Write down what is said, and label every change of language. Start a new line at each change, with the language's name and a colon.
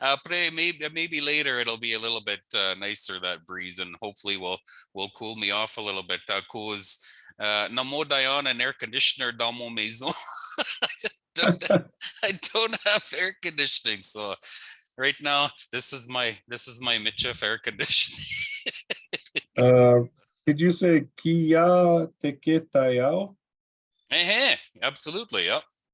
English: Maybe later it'll be a little bit nicer, that breeze, and hopefully will cool me off a little bit.
Michif: Cause namo dayan an air conditioner dans mon maison.
English: I don't have air conditioning, so right now this is my Michif air conditioning. Did you say
Michif: kia teketayao?
English: Absolutely, yep.